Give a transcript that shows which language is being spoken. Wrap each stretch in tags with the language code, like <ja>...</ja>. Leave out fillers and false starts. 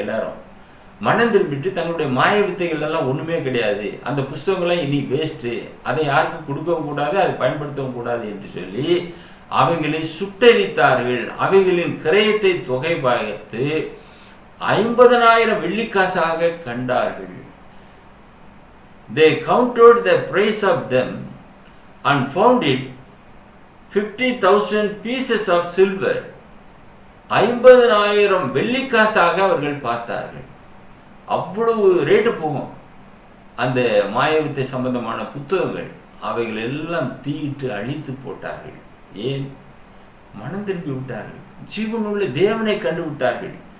<ta>எல்லாரும் மனம் திரும்பிட்டு தங்களுடைய மாய வித்தைகள் எல்லாம் ஒண்ணுமே கிடையாது, அந்த புஸ்தகங்கள்லாம் இனி வேஸ்ட்டு, அதை யாருக்கும் கொடுக்கவும் கூடாது, அதை பயன்படுத்தவும் கூடாது என்று சொல்லி அவைகளை சுட்டெரித்தார்கள். அவைகளின் கிரயத்தை தொகை பார்த்து 50,000 வெள்ளிக்காசாக கண்டார்கள்.</ta> <en>They counted the price of them and found it 50,000 pieces of silver.</en> <ta>50,000 வெள்ளிக்காசாக அவர்கள் பார்த்தார்கள். அவ்வளவு ரேட்டு போகும் அந்த மாயவித்தை சம்பந்தமான புத்தகங்கள். அவைகள் எல்லாம் தீயிட்டு அழித்து போட்டார்கள். ஏன்? மனம் திரும்பி விட்டார்கள், ஜீவனுள்ள தேவனை கண்டு விட்டார்கள்.</ta>